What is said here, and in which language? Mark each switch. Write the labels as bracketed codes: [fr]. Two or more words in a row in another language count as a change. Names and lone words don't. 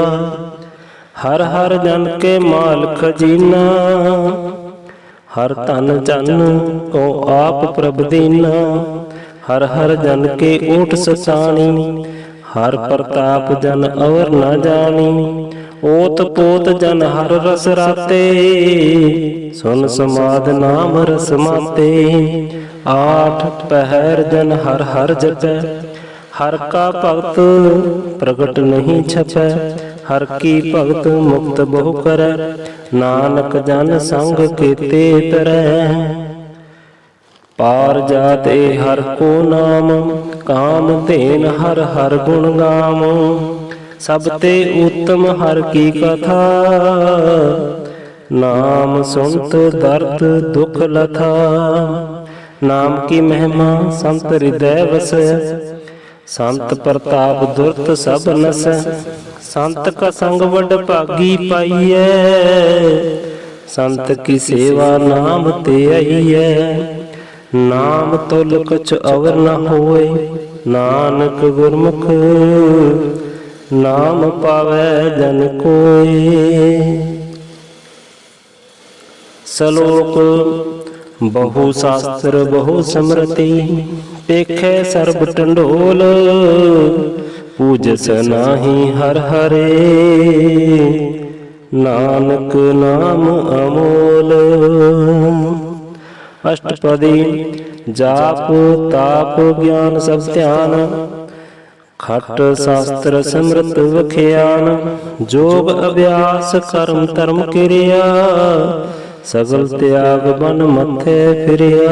[hi] हर हर जन के माल खज़ीना। हर धन जन को आप प्रभ दीना। हर हर जन के ओट ससाणी। हर प्रताप जन अवर न जाणी। ओत पोत जन हर रस राते, सुन समाध नाम रस माते। आठ पहर जन हर हर जपै, हर का भगत प्रगट नहीं छपै। हर की भगत मुक्त बहु करै, नानक जन संग केते तरै। पार जात ए हर को नाम, काम धेन हर हर गुण गाम। सब ते उत्तम हर की कथा, नाम सुनत दर्द दुख लथा। नाम की महिमा संत हृदय वसै, संत प्रताप दुरत सब नसै। संत का संग वड भागी पाइयै, संत की सेवा नाम ते आइयै। नाम तुल कछ अवर न होए, नानक गुरमुख नाम पावै जन कोय। सलोक बहु शास्त्र बहु स्मृति, पेखै सर्ब टंडोल। पूजस नाही हर हरे, नानक नाम अमोल। अष्टपदी जाप ताप ज्ञान सब ध्यान, खट शास्त्र सिमरत वख्यान। जोग अभ्यास कर्म धर्म क्रिया, सगल त्याग बन मथे फिरिया।